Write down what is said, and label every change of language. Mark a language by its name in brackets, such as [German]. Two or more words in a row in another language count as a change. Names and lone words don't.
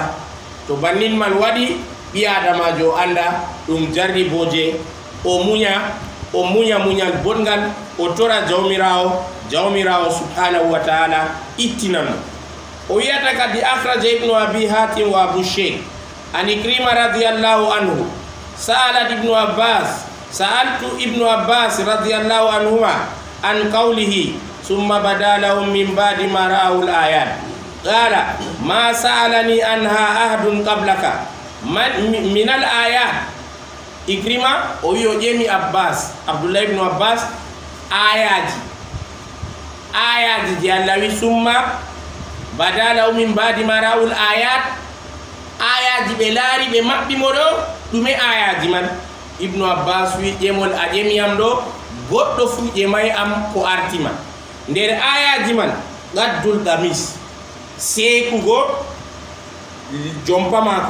[Fula] to bannin man waɗi ɓi adamajo anda ɗum jarriboje o muña muñal bongal o tora jawmirawo [Arabic] سبحانه وتعالى [Fula] ittinamo. o wiyata kadi [Arabic] أخرج ابن أبي حاتم وأبو الشيخ عن عكرمة رضي الله عنه سألت ابن عباس رضي الله عنهما عن قوله ثم بدلهم من بعد ما رأوا الآيات قال ما سألني عنها أحد قبلك من الآيات. [Fula] Ikrima o wi o ƴemi abbas abdullah ibnu abbas ayaji je Allah wi [Arabic] ثم بدلهم من بعد ما رأوا الآيات [Fula] ayaji ɓe laari ɓe maɓɓimo ɗo ɗume ayaji man. ibnu abbas wi ƴemol a ƴemiyam ɗo goɗɗo fu ƴemay am ko artima nder ayaji man gaddul gamis seekugo jompa maako.